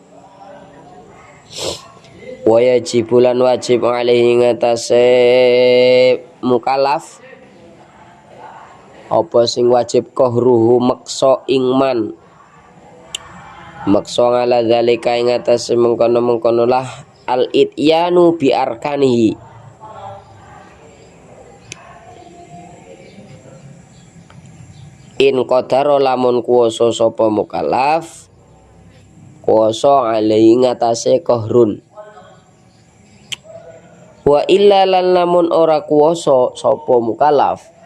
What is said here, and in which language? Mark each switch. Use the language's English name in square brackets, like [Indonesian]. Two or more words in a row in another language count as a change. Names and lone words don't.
[Javanese] wajib lan [Arabic] واجب عليه [Javanese] ing atase mukallaf apa sing wajib kohruhu maksa ing man maksa [Arabic] على ذلك [Javanese] ing atase mengkono lah [Arabic] الإتيان بأركانه إن قدر [Javanese] lamun kuwasa sapa mukallaf kuwasa alaihi ngatasé [Arabic] قهر وإلا [Javanese] lan lamun ora kuwasa sapa mukallaf